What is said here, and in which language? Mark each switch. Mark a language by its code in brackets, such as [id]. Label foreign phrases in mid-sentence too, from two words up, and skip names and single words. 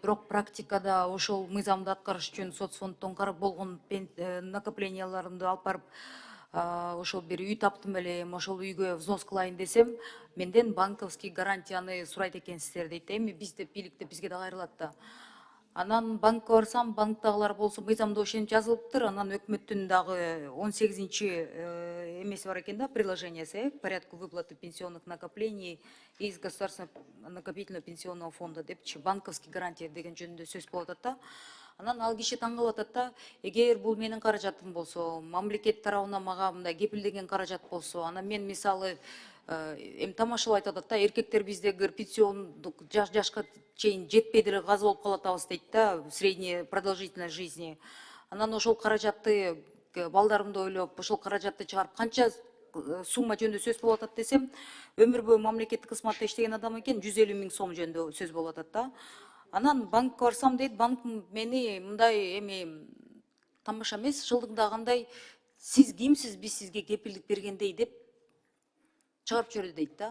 [ky] Бирок практикада ошол мыйзамды аткарыш үчүн соцфонддон болгон накопленияларымды алып барып ошол бир үй таптым элем, ошол үйгө взнос кылайын десем, менден банковский гарантияны сурайт экенсиздер дейт. Эми биз деп бийлик деп бизге да кайрылат да. Анан банкка барсам, банктагылар болсо мыйзамда ошентип жазылыптыр. Анан өкмөттүн дагы 18-чи эмеси бар экен да, приложениясы, [ru] к порядку выплаты пенсионных накоплений из государственного накопительного пенсионного фонда [ky] депчи, банковский гарантия деген жөнүндө сөз болуп атат да. Анан ал киши таң калып атат да, эгер бул менин каражатым болсо, мамлекет тарабынан мага мындай кепилдеген каражат болсо, анан мен мисалы эми тамашалап айтат да, эркектер биздеги пенсиондук жашка чейин жетпей деле газ болуп калатабыз дейт да, [ru] средняя продолжительность жизни. [ky] Анан ошол каражатты балдарымды ойлоп, ошол каражатты чыгарып канча сумма жөнүндө сөз болуп атат десем, өмүр бою мамлекеттик кызматта иштеген адам экен, 150 000 сом жөнүндө сөз болуп атат да. Анан банкка барсам дейт, банк мени мындай эми тамаша эмес, шылдыңдагандай, сиз кимсиз, биз сизге кепилдик бергендей деп чыгарып жиберди дейт да.